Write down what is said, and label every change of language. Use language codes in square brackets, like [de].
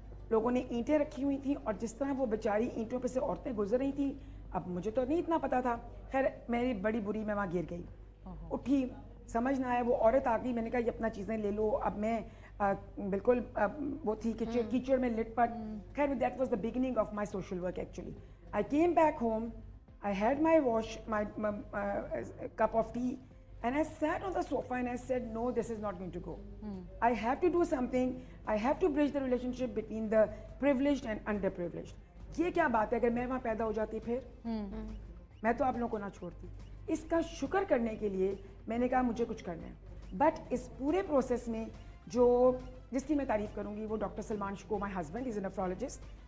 [ur] لوگوں نے اینٹیں رکھی ہوئی تھیں, اور جس طرح وہ بیچاری اینٹوں پہ سے عورتیں گزر رہی تھیں, اب مجھے تو نہیں اتنا پتہ تھا. خیر میری بڑی بری, میں وہاں گر گئی, اٹھی, سمجھ نہ آیا. وہ عورت آ گئی, میں نے کہا یہ اپنا چیزیں لے لو. اب میں بالکل وہ تھی کیچڑ میں لٹ پٹ. [en] خیر that was the beginning of my social work actually. I came back home, I had my wash, my cup of tea, and I sat on the sofa and I said, no, this is not going to go. I have to do something. I have to bridge the relationship between the privileged and underprivileged. [ur] یہ کیا بات ہے, اگر میں وہاں پیدا ہو جاتی پھر میں تو آپ لوگوں کو نہ چھوڑتی. اس کا شکر کرنے کے لیے میں نے کہا مجھے کچھ کرنا ہے. بٹ اس پورے پروسیس میں جو جس کی میں تعریف کروں گی وہ doctor Salman شکو, [en] My husband, he is a nephrologist.